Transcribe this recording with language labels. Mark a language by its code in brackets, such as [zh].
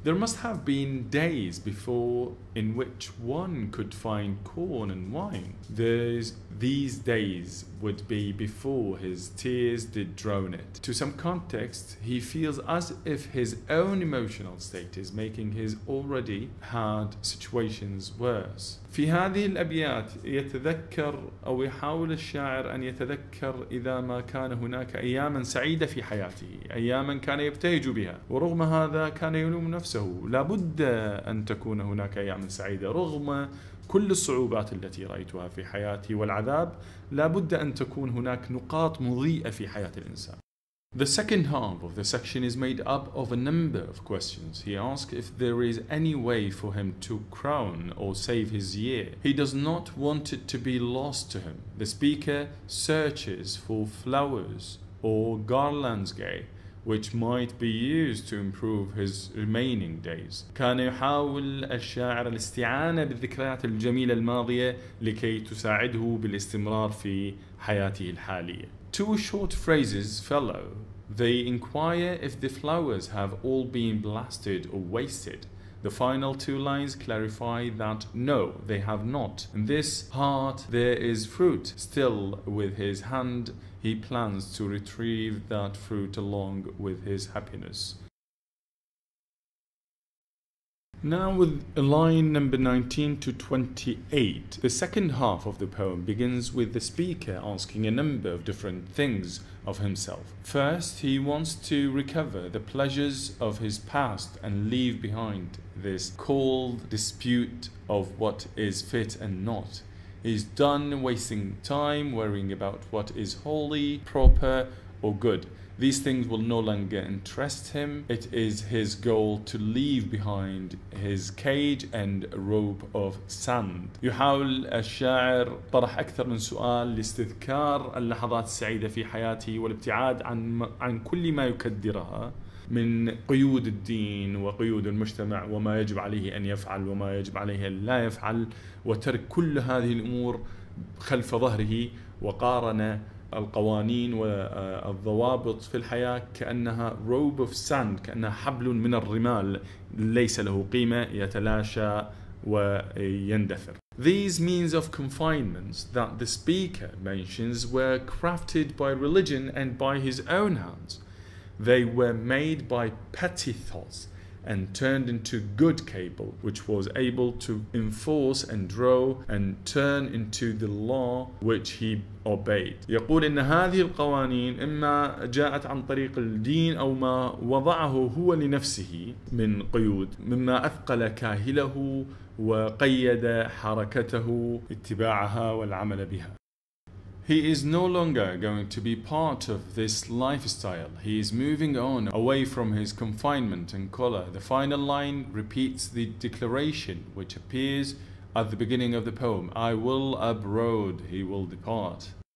[en] There must have been days before in which one could find corn and wine. These days would be before his tears did drown it. To some context, he feels as if his own emotional state is making his already hard situations worse. [ar] في هذه الأبيات يتذكر أو يحاول الشاعر أن يتذكر إذا ما كان هناك أياما سعيدة في حياته، أياما كان يبتهج بها، ورغم هذا كان يلوم نفسه. لابد أن تكون هناك أيام سعيدة رغم كل الصعوبات التي رأيتها في حياتي والعذاب. لابد أن تكون هناك نقاط مضيئة في حياة الإنسان. [en] The second half of the section is made up of a number of questions. He asks if there is any way for him to crown or save his year. He does not want it to be lost to him. The speaker searches for flowers or garlands gay, which might be used to improve his remaining days. [ar] كان يحاول الشاعر الاستعانة بالذكريات الجميلة الماضية لكي تساعده بالاستمرار في حياته الحالية. [en] Two short phrases follow. They inquire if the flowers have all been blasted or wasted. The final two lines clarify that no, they have not. In this heart there is fruit. Still, with his hand, he plans to retrieve that fruit along with his happiness. Now with line number 19 to 28. The second half of the poem begins with the speaker asking a number of different things of himself. First, he wants to recover the pleasures of his past and leave behind this cold dispute of what is fit and not. He's done wasting time worrying about what is holy, proper, or good. These things will no longer interest him. It is his goal to leave behind his cage and a rope of sand. [ar] يحاول الشاعر طرح أكثر من سؤال لاستذكار اللحظات السعيدة في حياته والابتعاد عن كل ما يكدرها من قيود الدين وقيود المجتمع وما يجب عليه أن يفعل وما يجب عليه أن لا يفعل، وترك كل هذه الأمور خلف ظهره، وقارن القوانين والضوابط في الحياة كأنها [en] robe of sand، [ar] كأنها حبل من الرمال ليس له قيمة، يتلاشى ويندثر. [en] These means of confinement that the speaker mentions were crafted by religion and by his own hands. They were made by petty thoughts and turned into good cable, which was able to enforce and draw and turn into the law which he obeyed. [ar] يقول إن هذه القوانين إما جاءت عن طريق الدين أو ما وضعه هو لنفسه من قيود، مما أثقل كاهله وقيد حركته اتباعها والعمل بها. [en] He is no longer going to be part of this lifestyle. He is moving on away from his confinement and collar. The final line repeats the declaration which appears at the beginning of the poem. I will abroad, he will depart.